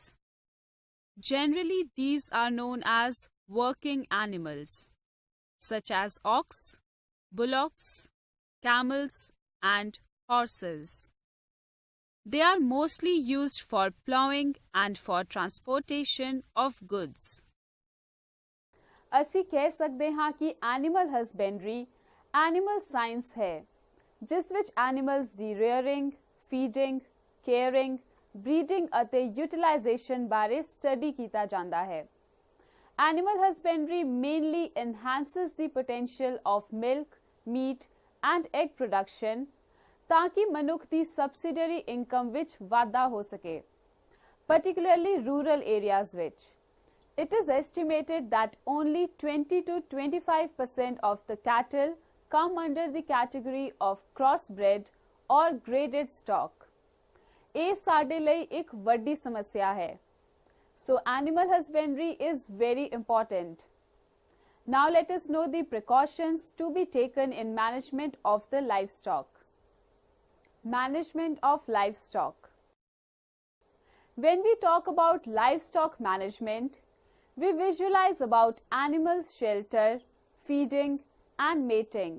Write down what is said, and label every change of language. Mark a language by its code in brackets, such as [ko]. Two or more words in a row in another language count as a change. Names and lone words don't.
[en] Generally, these are known as working animals, such as ox, bullocks, camels, and horses. They are mostly used for plowing and for transportation of goods. [pa] ਅਸੀਂ ਕਹਿ ਸਕਦੇ ਹਾਂ ਕਿ [en] animal husbandry animal science [pa] ਹੈ ਜਿਸ ਵਿੱਚ ਐਨੀਮਲਸ ਦੀ [en] rearing, feeding, caring, breeding [pa] ਅਤੇ ਯੂਟਿਲਾਈਜੇਸ਼ਨ ਬਾਰੇ ਸਟੱਡੀ ਕੀਤਾ ਜਾਂਦਾ ਹੈ। [en] Animal husbandry mainly enhances the potential of milk, meat and egg production [pa] ਤਾਂ ਕਿ ਮਨੁੱਖ ਦੀ ਸਬਸਿਡਰੀ ਇਨਕਮ ਵਿੱਚ ਵਾਧਾ ਹੋ ਸਕੇ, [en] particularly rural areas ਵਿੱਚ. It is estimated that only 20 to 25% of the cattle come under the category of crossbred or graded stock. [pa] ਇਹ ਸਾਡੇ ਲਈ ਇੱਕ ਵੱਡੀ ਸਮੱਸਿਆ ਹੈ. [en] So animal husbandry is very important. Now let us know the precautions to be taken in management of the livestock. Management of livestock. When we talk about livestock management, we visualize about animals' shelter, feeding and mating.